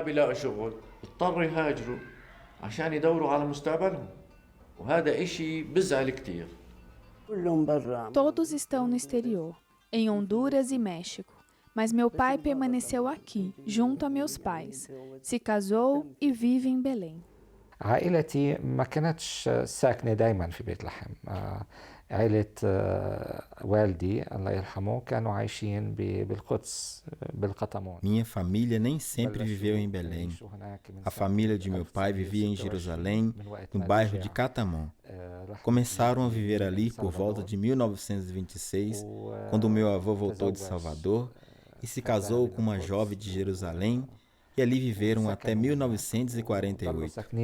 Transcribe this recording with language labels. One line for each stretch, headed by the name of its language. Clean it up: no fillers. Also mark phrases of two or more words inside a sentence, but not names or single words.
Portuguese: Todos estão no exterior, em Honduras e México. Mas meu pai permaneceu aqui, junto a meus pais. Se casou e vive em Belém.
Arabic: عائلتي ما كانتش ساكنة دايما في بيت لحم. عائلة والدي الله يرحمه كانوا عايشين بالقدس بالقطامون.
Portuguese: Minha família nem sempre viveu em Belém. A família de meu pai vivia em Jerusalém, no bairro de Catamon. Começaram a viver ali por volta de 1926, quando meu avô voltou de Salvador e se casou com uma jovem de Jerusalém, e ali viveram até 1948.